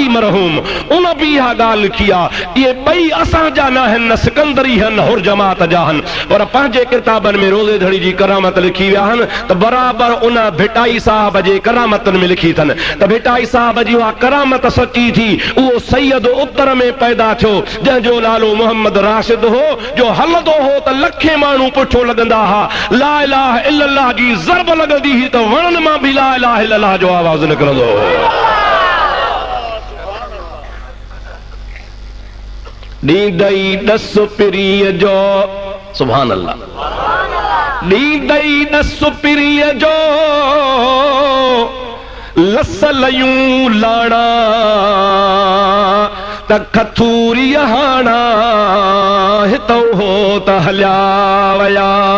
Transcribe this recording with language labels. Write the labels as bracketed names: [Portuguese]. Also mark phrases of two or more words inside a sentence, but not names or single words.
[Sindhi] मरहूम उन बि इहा ॻाल्हि लिखी आहे इहे ॿई असांजा न आहिनि न सिकंदरी आहिनि हुर जमात जा आहिनि पर पंहिंजे किताबनि में रोज़े धणी जी करामत लिखी विया आहिनि त बराबरि उन भिटाई साहब जे करामतनि में लिखी अथनि त भिटाई साहब जी उहा करामत सची थी उहो सैयद उत्तर में पैदा थियो जंहिंजो नालो मोहम्मद राशिद हो जो हलंदो हो त लखे माण्हू पुठो लॻंदा हुआ [Arabic] لا إله إلا الله [Sindhi] जी ज़रब लॻंदी हुई त वणनि मां बि [Arabic] لا إله إلا الله [Sindhi] जो आवाज़ निकिरंदो हो ॾींदई ॾस पिरीअ जो [Arabic] سبحان الله [Sindhi] ॾींदई ॾस पिरीअ जो लस लयूं लाड़ा त खथूरी हाणा हितो हो त हलिया वया